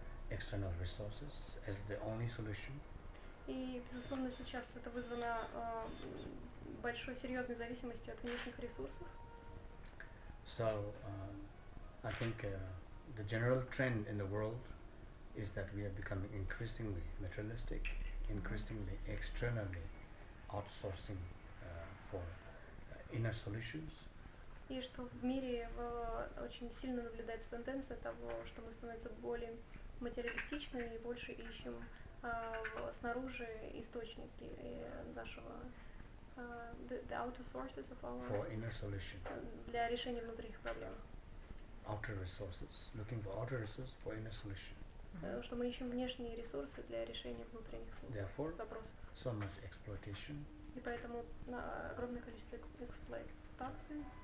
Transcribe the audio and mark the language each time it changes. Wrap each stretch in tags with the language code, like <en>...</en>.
<en>external resources as the only solution.</en> <ru>И, безусловно, сейчас это вызвано большой серьезной зависимостью от внешних ресурсов.</ru> <en>So I think the general trend in the world is that we are becoming increasingly materialistic, increasingly externally outsourcing for inner solutions.</en> <ru>И что в мире очень сильно наблюдается тенденция того, что мы становимся более материалистичными и больше ищем снаружи источники нашего</ru> <en>the outer sources of our for inner solution.</en> <ru>Для решения внутренних проблем.</ru> <en>Outer resources, looking for outer resources for inner solution.</en> <ru>Что мы ищем внешние ресурсы для решения внутренних запросов.</ru> <en>So much exploitation.</en> <ru>И поэтому огромное количество эксплуатации.</ru>